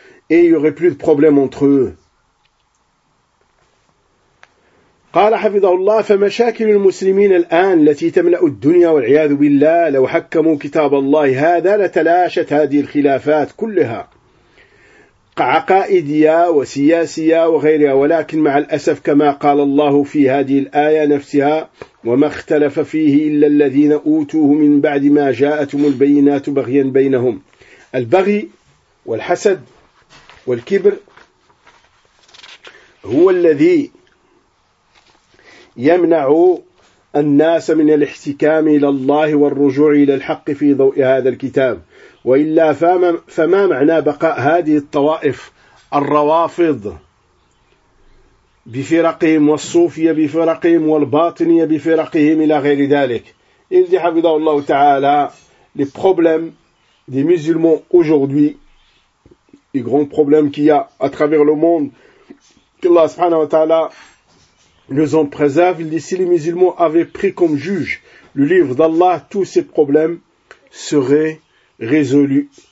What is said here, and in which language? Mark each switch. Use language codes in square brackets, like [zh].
[fr] Et il n'y aurait plus de problème entre eux. [ar] قال حفظه الله فمشاكل المسلمين الآن التي تملأ الدنيا والعياذ بالله لو حكموا كتاب الله هذا لتلاشت هذه الخلافات كلها. عقائدية وسياسية وغيرها, ولكن مع الأسف كما قال الله في هذه الآية نفسها: وما اختلف فيه إلا الذين أوتوه من بعد ما جاءتهم البينات بغيا بينهم. البغي والحسد والكبر هو الذي يمنع الناس من الاحتكام إلى الله والرجوع إلى الحق في ضوء هذا الكتاب. وإلا فما معنى بقاء هذه الطوائف الروافض بفرقهم والصوفية بفرقهم والباطنية بفرقهم إلى غير ذلك. [fr] Il dit, [ar] حفظه الله تعالى, [fr] les problèmes des musulmans aujourd'hui, les grands problèmes qu'il y a à travers le monde, qu'Allah [ar] subhanahu wa ta'ala [fr] nous en préserve, il dit, si les musulmans avaient pris comme juge le livre d'Allah, tous ces problèmes seraient résolus.